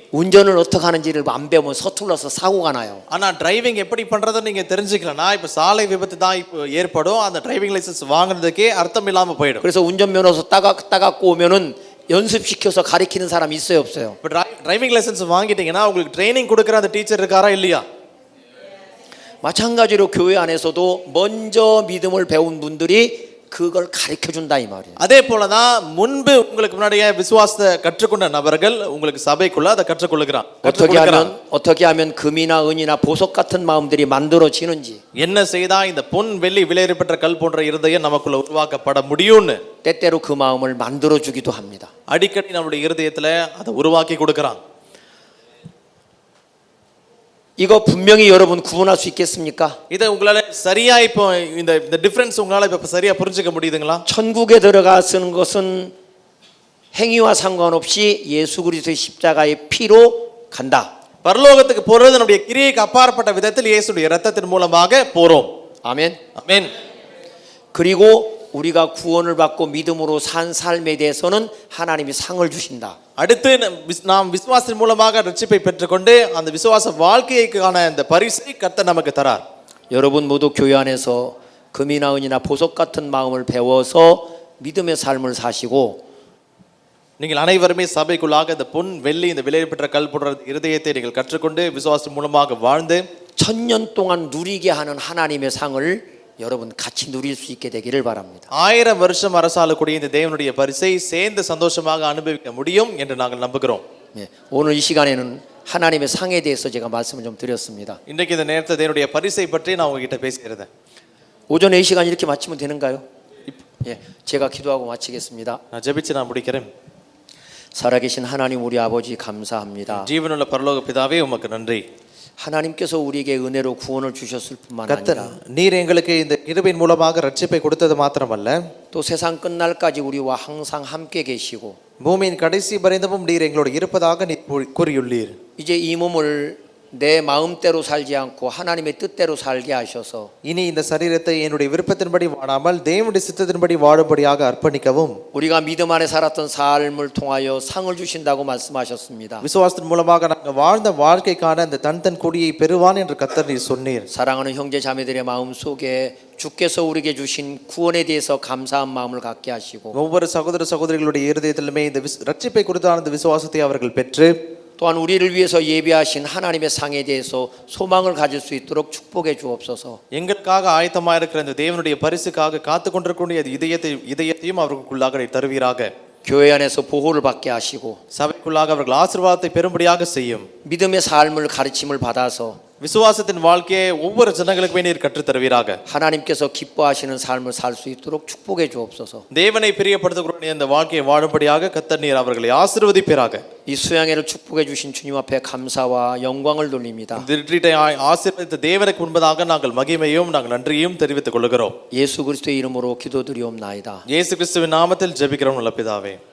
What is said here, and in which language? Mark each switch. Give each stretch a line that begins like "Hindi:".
Korean: 운전을 어떻게 하는지를 안 배우면 서툴러서 사고가 나요.
Tamil: ஆனா டிரைவிங் எப்படி பண்றதை நீங்க தெரிஞ்சுக்கலனா இப்ப சாலை விபத்து தான் இப்ப ஏற்படும். அந்த டிரைவிங் லைசென்ஸ் வாங்குறதுக்கே அர்த்தம் இல்லாம போயிடும்.
Korean: 그래서 운전면허서 따갖고 오면은 연습시켜서 가르치는 사람 있어요, 없어요?
Tamil: இப்ப டிரைவிங் லைசென்ஸ் வாங்கிட்டீங்கன்னா உங்களுக்கு ட்ரைனிங் கொடுக்குற அந்த டீச்சர் இருக்காரா இல்லையா?
Korean: 마찬가지로 교회 안에서도 먼저 믿음을 배운 분들이 그걸 가르쳐 준다 이 말이에요.
Tamil: அதே போலதான் முன்பு உங்களுக்கு முன்னாடியே விசுவாசத்தை கற்றுக்கொண்ட நபர்கள் உங்களுக்கு சபைக்குள்ள அதை கற்றுக்கொள்ளுகிறான்.
Korean: 어떻게 하면 금이나 은이나 보석 같은 마음들이 만들어지는지.
Tamil: என்ன செய்தா இந்த பொன் வெள்ளி விலையேறப்பெற்ற கல் போன்ற இருதயம் நமக்குள்ள உருவாக்கப்பட முடியும்னு
Korean: 때때로 그 마음을 만들어 주기도 합니다.
Tamil: அடிக்கடி நம்முடைய இருதயத்துல அதை உருவாக்கி கொடுக்கறான்.
Korean: 이거 분명히 여러분 구분할 수 있겠습니까?
Tamil: இதை உங்களால சரியா இப்போ இந்த டிஃபரன்ஸ் உங்களால இப்ப சரியா புரிஞ்சுக்க முடியுதுங்களா?
Korean: 천국에 들어가는 것은 행위와 상관없이 예수 그리스도의 십자가의 피로 간다.
Tamil: பரலோகத்துக்கு போறது நம்முடைய கிரியைக்கு அப்பாற்பட்ட விதத்தில் இயேசுடைய இரத்தத்தின் மூலமாக போறோம்.
Korean: 아멘.
Tamil: ஆமென்.
Korean: 그리고 우리가 구원을 받고 믿음으로 산 삶에 대해서는 하나님이 상을 주신다.
Tamil: அடுத்து நாம் விசுவாசத்தின் மூலமாக ரட்சிப்பை பெற்றுக்கொண்டு அந்த விசுவாச வாழ்க்கைக்கான அந்த பரிசை கர்த்தர் நமக்கு தரார்.
Korean: 여러분 모두 교회 안에서 금이나 은이나 보석 같은 마음을 배워서 믿음의 삶을 사시고
Tamil: நீங்கள் அனைவருமே சபைக்குள்ளாக இந்த பொன் வெள்ளி இந்த விலையேறப்பெற்ற கல் போன்ற இருதயத்தை நீங்கள் கற்றுக்கொண்டு விசுவாசத்தின் மூலமாக வாழ்ந்து
Korean: 1000년 동안 누리게 하는 하나님의 상을 여러분 같이 누릴 수 있게 되기를 바랍니다.
Tamil: 1000 வருஷம் அரசாளக்கூடிய இந்த தேவனுடைய பரிசை சேர்ந்து சந்தோஷமாக அனுபவிக்க முடியும் என்று நாங்கள் நம்புகிறோம்.
Korean: 예, 오늘 이 시간에는 하나님의 상에 대해서 제가 말씀을 좀 드렸습니다.
Tamil: இன்றைக்கு இந்த நேரத்தில் தேவனுடைய பரிசை பற்றி நான் உங்ககிட்ட பேசியிருந்தேன்.
Korean: 오전에 이 시간 이렇게 마치면 되는가요? 예, 제가 기도하고 마치겠습니다.
Tamil: நான் ஜெபிச்சு நான் முடிக்கிறேன்.
Korean: 살아계신 하나님 우리 아버지 감사합니다.
Tamil: ஜீவனுள்ள பரலோக பிதாவே உமக்கு நன்றி.
Korean: 하나님께서 우리에게 은혜로 구원을 주셨을 뿐만
Tamil: கர்த்தர்
Korean: 아니라
Tamil: நீர் எங்களுக்கு இந்த கிருபையின் மூலமாக ரட்சிப்பை கொடுத்தது மாத்திரமல்ல,
Korean: 또 세상 끝날까지 우리와 항상 함께 계시고
Tamil: பூமியின் கடைசி பரிந்தமும் நீர் எங்களோடு இருப்பதாக நீர் கூறியுள்ளீர்.
Korean: 이제 이 몸을 내 마음대로 살지 않고 하나님의 뜻대로 살게 하셔서
Tamil: இனி இந்த சரீரத்தை என்னுடைய விருப்பத்தின்படி வாழாமல் தேவனுடைய சித்தத்தின்படி வாழும்படியாக அர்ப்பணிக்கவும்
Korean: 우리가 믿음 안에 살았던 삶을 통하여 상을 주신다고 말씀하셨습니다.
Tamil: விசுவாசத்தின் மூலமாக நாங்கள் வாழ்ந்த வாழ்க்கைக்கான அந்த தன் கொடியை பெறுவான் என்று கர்த்தர் நீர் சொன்னீர்.
Korean: 사랑하는 형제 자매들의 마음 속에 주께서 우리에게 주신 구원에 대해서 감사한 마음을 갖게 하시고
Tamil: ஒவ்வொரு சகோதர சகோதரிகளுடைய இருதயத்திலுமே இந்த ரட்சிப்பை குறித்தான இந்த விசுவாசத்தை அவர்கள் பெற்று
Korean: 또한 우리를 위해서 예비하신 하나님의 상에 대해서 소망을 가질 수 있도록 축복해 주옵소서.
Tamil: எங்களுக்காக ஆயத்தமாக இருக்கிற இந்த தேவனுடைய பரிசுக்காக காத்து கொண்டிருக்கக்கூடிய இதயத்தையும் அவர்களுக்குள்ளாக தருவீராக.
Korean: 교회 안에서 보호를 받게 하시고
Tamil: சபைக்குள்ளாக அவர்கள் ஆசீர்வாதத்தை பெறும்படியாக செய்யும்.
Korean: 믿음의 삶을 가르침을 받아서
Tamil: விசுவாசத்தின் வாழ்க்கையை ஒவ்வொரு ஜனங்களுக்குமே நீர் கற்றுத் தருவீராக.
Korean: 하나님께서 기뻐하시는 삶을 살 수 있도록 축복해 주옵소서.
Tamil: தேவனை பிரியப்படுத்தக்கூடிய இந்த வாழ்க்கையை வாழும்படியாக கர்த்தர் நீர் அவர்களை ஆசீர்வதிப்பீராக.
Korean: 이 수양회를 축복해 주신 주님 앞에 감사와 영광을 돌립니다.
Tamil: இந்த ரிட்ரீட்டை ஆசீர்வதித்த தேவனுக்கு முன்பதாக நாங்கள் மகிமையும் நாங்கள் நன்றியும் தெரிவித்துக் கொள்கிறோம்.
Korean: 예수 그리스도의 이름으로 기도드리옵나이다.
Tamil: இயேசு கிறிஸ்துவின் நாமத்தில் ஜெபிக்கிறோம் நல்ல பிதாவே.